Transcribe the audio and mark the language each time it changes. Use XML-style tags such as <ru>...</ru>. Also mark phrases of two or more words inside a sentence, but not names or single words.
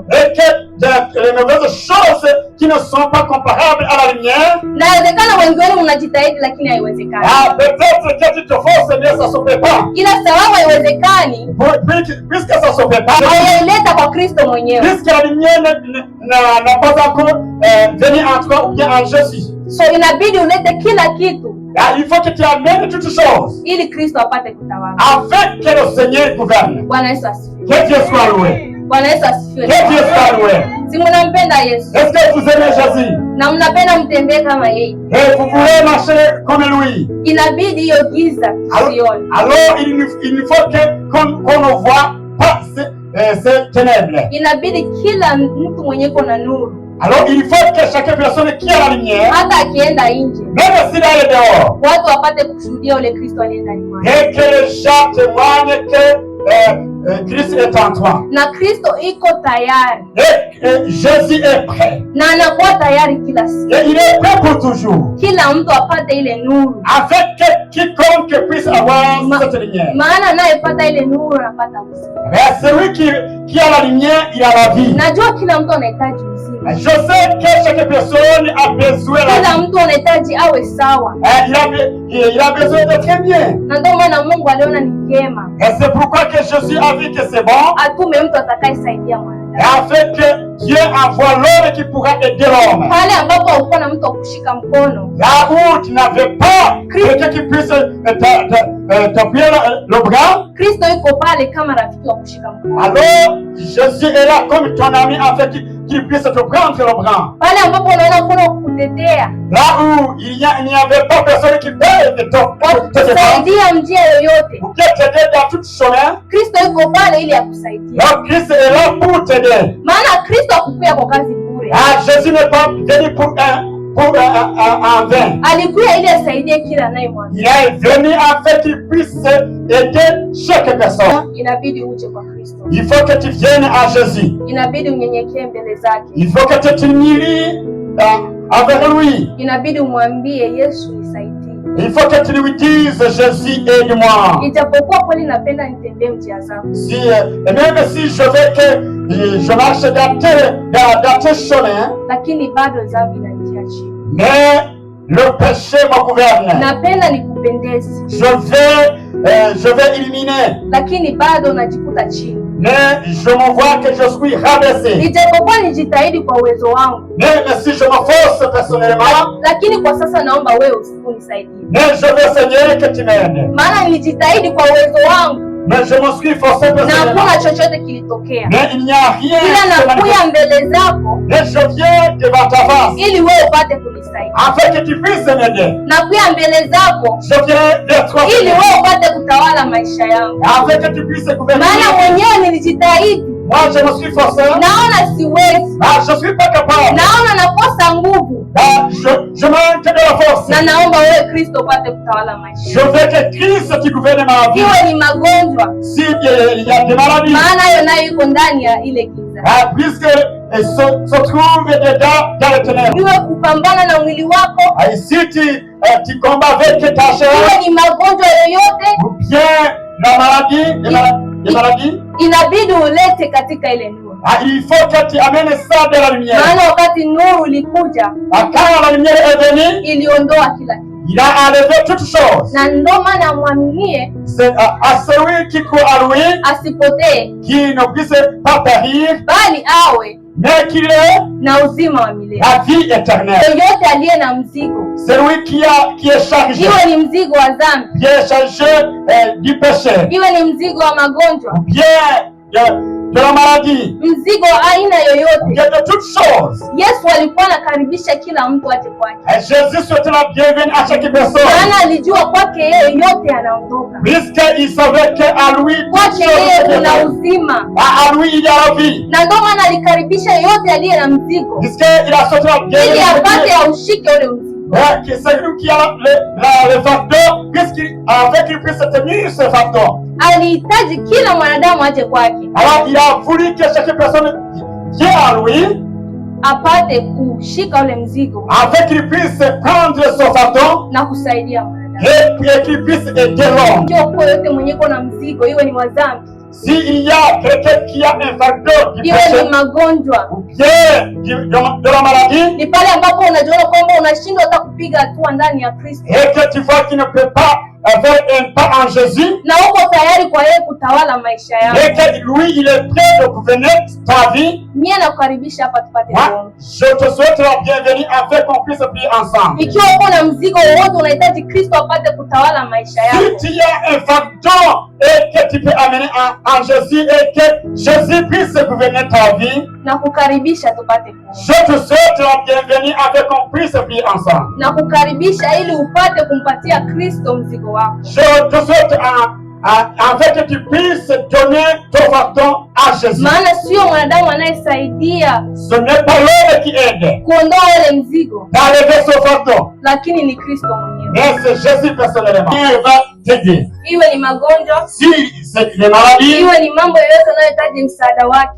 <fr>et que les mauvaises choses qui ne sont pas comparables à la lumière,</fr> <sw>inawezekana wengi wenu mnajitahidi lakini haiwezekani.</sw> <fr>peut-être que tu te forces, mais ça ne se fait pas.</fr> <sw>Ila sababu haiwezekani,</sw> <fr>Puisque ça ne se fait pas,</fr> <sw>hayaileta kwa Kristo mwenyewe.</sw> <fr>puisque la lumière n'a pas encore venu en toi ou bien en Jésus.</fr> <sw>So inabidi ulete kila kitu</sw> <fr>Il faut que tu amènes toutes choses</fr> <sw>ili Kristo apate kutawala.</sw> <fr>afin que le Seigneur gouverne.</fr> <sw>Bwana Yesu asifiwe.</sw> <fr>Que Dieu soit loué.</fr> <sw>Bwana Yesu asifiwe.</sw> <fr>Que Dieu soit loué.</fr> <sw>Si mnampenda Yesu</sw> <fr>Est-ce que vous aimez Jésus?</fr> <sw>na mnapenda mtembee kama yeye,</sw> <fr>Et vous voulez marcher comme lui?</fr> <sw>inabidi hiyo giza tusione.</sw> <fr>Alors il ne faut qu'on ne voit pas ces ténèbres.</fr> <sw>Inabidi kila mtu mwenye kona nuru,</sw> <fr>Alors il faut que chaque personne qui a la lumière,</fr> <sw>hata akienda nje,</sw> <fr>même s'il est dehors,</fr> <sw>watu wapate kushuhudia ule Kristo aliye ndani mwako.</sw> <fr>et que les gens témoignent que Christ est en toi.</fr> <sw>Na Kristo iko tayari</sw> <fr>Et Jésus est prêt.</fr> <sw>na anakuwa tayari kila siku,</sw> <fr>Et il est prêt pour toujours.</fr> <sw>kila mtu apate ile nuru,</sw> <fr>Afin que quiconque puisse avoir cette lumière.</fr> <sw>maana anayepata ile nuru anapata uzima.</sw> <fr>Mais celui qui a la lumière, il a la vie.</fr> <sw>Najua kila mtu anahitaji uzima,</sw> <fr>Je sais que chaque personne a besoin de la</fr> <sw>kila vie. mtu anahitaji awe sawa,</sw> <fr>Il a besoin d'être bien.</fr> <sw>na ndio maana Mungu aliona ni vyema</sw> <fr>Et c'est pourquoi que Jésus a vu que c'est bon.</fr> <sw>atume mtu atakayesaidia mwanadamu.</sw> <fr>Et afin que Dieu envoie l'homme qui pourra aider l'homme.</fr> <sw>Pale ambapo haukuwa na mtu wa kushika mkono,</sw> <fr>Là où tu n'avais pas quelqu'un qui puisse t'appuyer le bras,</fr> <sw>Kristo yuko pale kama rafiki wa kushika mkono.</sw> <fr>alors Jésus est là comme ton ami afin qu'il puisse te prendre le bras.</fr> <sw>Pale ambapo unaona kuna kukutetea,</sw> <fr>Là où il n'y avait pas personne qui peut te défendre,</fr> <sw>kusaidia njia yoyote,</sw> <fr>ou qui t'aider dans tout chemin,</fr> <sw>Kristo yuko pale ili akusaidie.</sw> <fr>donc Christ est là pour t'aider.</fr> <sw>Maana Kristo hakukuja kwa kazi bure,</sw> <fr>Jésus n'est pas venu pour en vain.</fr> <sw>alikuja ili asaidie kila anayemwamini.</sw> <fr>Il est venu afin qu'il puisse aider chaque personne.</fr> <sw>Inabidi uje kwa Kristo,</sw> <fr>Il faut que tu viennes à Jésus.</fr> <sw>inabidi unyenyekee mbele zake,</sw> <fr>Il faut que tu t'humilies avec lui.</fr> <sw>inabidi umwambie Yesu nisaidie.</sw> <fr>Il faut que tu lui dises, Jésus, aide-moi.</fr> <sw>Ijapokuwa kweli napenda nitembee njia zako,</sw> <fr>Et même si je veux que je marche dans tes chemins,</fr> <sw>lakini bado dhambi inanitia chini.</sw> <fr>mais le péché me gouverne.</fr> <sw>Napenda nikupendeze,</sw> <fr>Je vais éliminer,</fr> <sw>lakini bado najikuta chini.</sw> <fr>mais je me vois que je suis rabaissé.</fr> <sw>Ijapokuwa nijitahidi kwa uwezo wangu,</sw> <fr>Même si je me force personnellement,</fr> <sw>lakini kwa sasa naomba wewe unisaidie.</sw> <fr>mais je veux, Seigneur, que tu m'aides.</fr> <sw>Maana nilijitahidi kwa uwezo wangu</sw> <fr>Mais je me suis forcé na personnellement.</fr> <sw>hakuna chochote kilitokea,</sw> <fr>Mais il n'y a rien.</fr> <sw>ila de nakuya manifeste. mbele zako</sw> <fr>Mais je viens devant ta face,</fr> <sw>ili wewe upate kunisaidia.</sw> <fr>afin que tu puisses m'aider.</fr> <sw>Nakuya mbele zako</sw> <fr>Je viens vers toi,</fr> <sw>ili Seigneur, wewe upate kutawala maisha yangu,</sw> <fr>afin que tu puisses gouverner.</fr> <sw>maana mwenyewe nilijitahidi,</sw> <fr>Moi, je me suis forcé.</fr> <sw>naona siwezi,</sw> <fr>Je ne suis pas capable.</fr> <sw>naona nakosa nguvu,</sw> <fr>Je manque de la force.</fr> <sw>na naomba wewe Kristo upate kutawala maisha,</sw> <fr>Je veux que Christ qui gouverne ma vie.</fr> <sw>iwe ni magonjwa,</sw> <fr>S'il y a des maladies,</fr> <sw>maana hayo nayo iko ndani ya ile giza,</sw> <fr>puisque se trouve dans les ténèbres.</fr> <sw>iwe kupambana na mwili wako,</sw> <fr>Et si tu combats avec ta chair,</fr> <sw>iwe ni magonjwa yoyote,</sw> <fr>ou bien la maladie, les maladies,</fr> <sw>inabidi ulete katika ile nuru.</sw> <fr>il faut que tu amènes ça de la lumière.</fr> <sw>Maana wakati nuru ilikuja</sw> <fr>Quand la lumière est venue,</fr> <sw>iliondoa kila kitu,</sw> <fr>il a enlevé toutes choses.</fr> <sw>na ndo maana amwaminie</sw> <fr>C'est à celui qui croit à lui,</fr> <sw>asipotee,</sw> <fr>qui ne puisse pas périr,</fr> <sw>bali awe</sw> <fr>mais qu'il est</fr> <sw>na uzima wa milele.</sw> <fr>la vie éternelle.</fr> <sw>Yeyote aliye na mzigo,</sw> <fr>Celui qui est chargé,</fr> <sw>iwe ni mzigo wa dhambi,</sw> <fr>qui est chargé du péché,</fr> <sw>iwe ni mzigo wa magonjwa,</sw> <fr>ou bien de la maladie,</fr> <sw>mzigo wa aina yoyote,</sw> <fr>ou bien de toutes choses,</fr> <sw>Yesu alikuwa anakaribisha kila mtu aje kwake.</sw> <fr>et Jésus souhaitait la bienvenue à chaque personne.</fr> <sw>Maana alijua kwake yeye yote yanaondoka.</sw> <fr>Puisqu'il savait qu'à lui,</fr> <sw>Kwake yeye kuna uzima.</sw> <fr>à lui il y a la vie.</fr> <sw>Na ndio maana alikaribisha yote aliye na mzigo,</sw> <fr>Puisqu'il a souhaité la</fr> <sw>ili apate bienvenue, aushike ule mzigo.</sw> <fr>c'est lui qui a le fardeau, puisqu'avec qu'il puisse tenir ce fardeau.</fr> <sw>Alihitaji kila mwanadamu aje kwake,</sw> <fr>Alors il a voulu que chaque personne vienne à lui,</fr> <sw>apate kushika ule mzigo</sw> <fr>afin qu'il puisse prendre son fardeau</fr> <sw>na kusaidia mwanadamu.</sw> <fr>et qu'il puisse aider l'homme.</fr> <sw>Ndio kwa yote mwenye na mzigo, iwe ni wa dhambi,</sw> <fr>S'il y a quelqu'un qui a un fardeau du</fr> <sw>iwe péché ni magonjwa,</sw> <fr>ou bien de la maladie,</fr> <sw>ni pale ambapo unajiona kwamba unashindwa hata kupiga hatua ndani ya Kristo,</sw> <fr>et que tu vois qu'il ne peut pas faire un pas en Jésus,</fr> <sw>na uko tayari kwa yeye kutawala maisha yako,</sw> <fr>et que lui il est prêt de gouverner ta vie,</fr> <sw>mie nakukaribisha hapa tupate moi, kuomba.</sw> <fr>je te souhaite la bienvenue afin qu'on puisse prier ensemble.</fr> <sw>Ikiwa uko na mzigo wowote unahitaji Kristo apate kutawala maisha yako,</sw> <fr>Si tu as un fardeau et que tu peux amener en Jésus et que Jésus puisse gouverner ta vie,</fr> <sw>na kukaribisha tupate kuomba.</sw> <fr>je te souhaite la bienvenue afin qu'on puisse prier ensemble.</fr> <sw>Na kukaribisha ili upate kumpatia Kristo mzigo wako.</sw> <fr>Je te souhaite afin que tu puisses donner ton fardeau à Jésus.</fr> <sw>Maana sio mwanadamu anayesaidia</sw> <fr>Ce n'est pas l'homme qui aide</fr> <sw>kuondoa ule mzigo,</sw> <fr>d'enlever son fardeau,</fr> <sw>lakini ni Kristo mwenyewe.</sw> <fr>mais c'est Jésus personnellement. Il va t'aider.</fr> <sw>Iwe ni magonjwa,</sw> <fr>Si c'est des maladies,</fr> <sw>iwe ni mambo yoyote unayohitaji msaada wake,</sw>